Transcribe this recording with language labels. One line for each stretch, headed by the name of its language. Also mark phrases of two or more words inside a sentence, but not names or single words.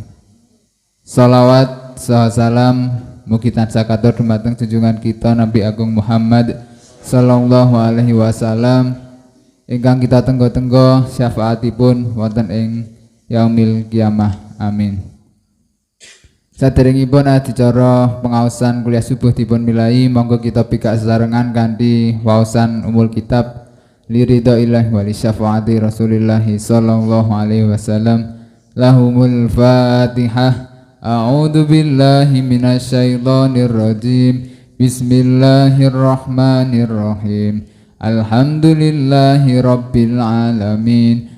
Javanese: Shalawat salam mugi tansah katur dumateng junjungan kita Nabi Agung Muhammad
Arabic: صلى الله عليه وسلم
Javanese: ingkang kita tenggo-tenggo syafaatipun wonten ing
Arabic: يوم القيامة,
Javanese: amin. Saderengipun adicara pengaosan kuliah subuh dipun milai, monggo kita pikak sesarengan kanthi waosan
Arabic: أم الكتاب لرضا الله ولشفاعة رسول الله صلى الله عليه وسلم. لهم الفاتحة. أعوذ بالله من الشيطان الرجيم. بسم الله الرحمن الرحيم. الحمد لله رب العالمين.